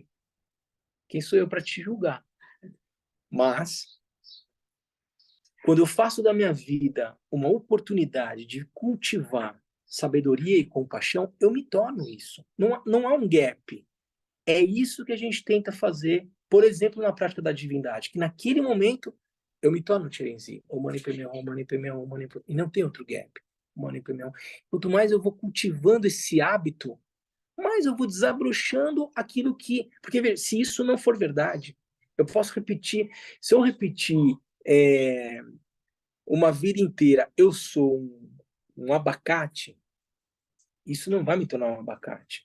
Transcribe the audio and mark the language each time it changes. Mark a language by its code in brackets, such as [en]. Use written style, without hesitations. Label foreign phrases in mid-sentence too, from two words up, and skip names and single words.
[pt] Quem sou eu para te julgar? Mas, quando eu faço da minha vida uma oportunidade de cultivar sabedoria e compaixão, eu me torno isso. Não há um gap. É isso que a gente tenta fazer, por exemplo, na prática da divindade, que naquele momento eu me torno Chirenzi. [sa] ॐ मणि पद्मे हूँ, ॐ मणि पद्मे हूँ, ॐ मणि पद्मे हूँ, [pt] e não tem outro gap. [sa] ॐ मणि पद्मे हूँ. [pt] Quanto mais eu vou cultivando esse hábito, mais eu vou desabrochando aquilo que... Porque, veja, se isso não for verdade, eu posso repetir... Se eu repetir uma vida inteira, eu sou um abacate, isso não vai me tornar um abacate.